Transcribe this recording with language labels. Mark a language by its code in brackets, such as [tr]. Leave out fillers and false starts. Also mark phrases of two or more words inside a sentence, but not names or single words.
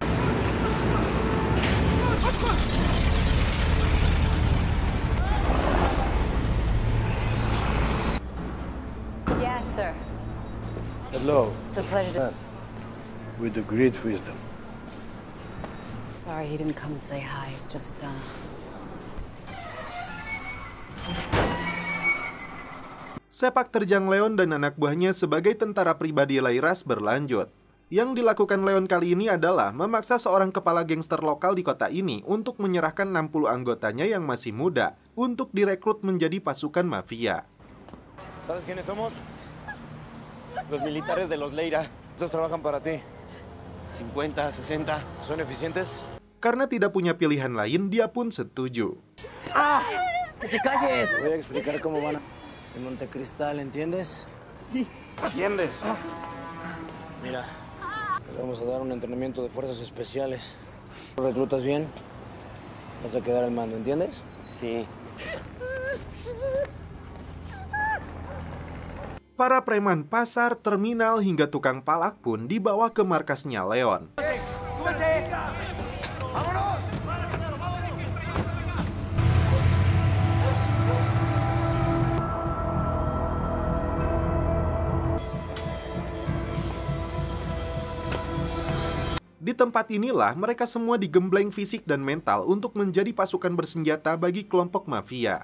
[en] Yes, sir. Hello. It's a pleasure. With the great wisdom. Sorry he didn't come and say hi. He's just, [id] Sepak terjang Leon dan anak buahnya sebagai tentara pribadi Lairas berlanjut. Yang dilakukan Leon kali ini adalah memaksa seorang kepala gangster lokal di kota ini untuk menyerahkan 60 anggotanya yang masih muda untuk direkrut menjadi pasukan mafia. [es] ¿Sabes quiénes somos? Los militares de los Leira. Estos trabajan para ti. 50, 60. ¿Son eficientes? [id] Karena tidak punya pilihan lain, dia pun setuju. [es] ¡Que te calles! Te voy a explicar cómo van en Montecristal, ¿entiendes? Sí. ¿Entiendes? Mira, les vamos a dar un entrenamiento de fuerzas especiales. ¿Reclutas bien? Vas a quedar al mando, ¿entiendes? Sí. [id] Para preman pasar, terminal, hingga tukang palak pun dibawa ke markasnya Leon. Di tempat inilah mereka semua digembleng fisik dan mental untuk menjadi pasukan bersenjata bagi kelompok mafia.